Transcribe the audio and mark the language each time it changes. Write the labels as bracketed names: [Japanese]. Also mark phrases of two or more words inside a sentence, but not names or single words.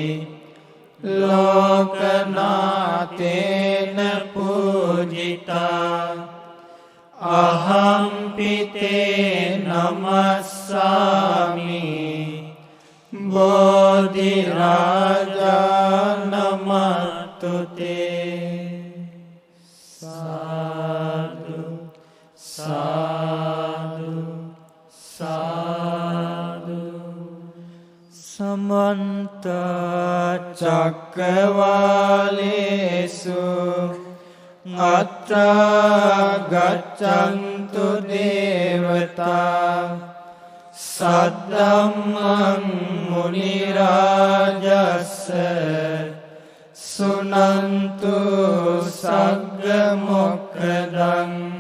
[Pali] ලෝකනාතේන පූජිතා අහම්පිතේ නමස්සාමි බෝධි රාජා නමස්තුතේ සාදු සාදු සාදු සමන්ත චක්කවාලේසු අත්‍රා ගච්ඡන්තු දේවතා සද්දම්මං මුනි රාජස්ස සුනන්තු සග්ග මොක්ඛදං